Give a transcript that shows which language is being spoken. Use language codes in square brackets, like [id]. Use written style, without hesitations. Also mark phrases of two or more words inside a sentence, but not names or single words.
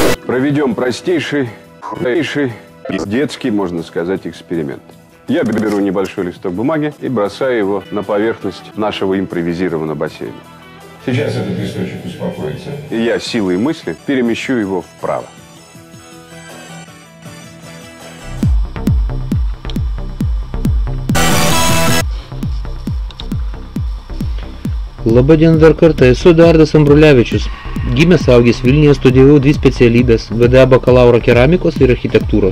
[ru] Проведем простейший, детский, можно сказать, эксперимент. Я беру небольшой листок бумаги и бросаю его на поверхность нашего импровизированного бассейна. Сейчас этот листочек успокоится, и я силой мысли перемещу его вправо. [lt] Labadiena dar kartą, esu Eduardas Ambrulevičius. Gimęs augęs Vilniuje, studijavau dvi specialybės – VDA bakalauro keramikos ir architektūros.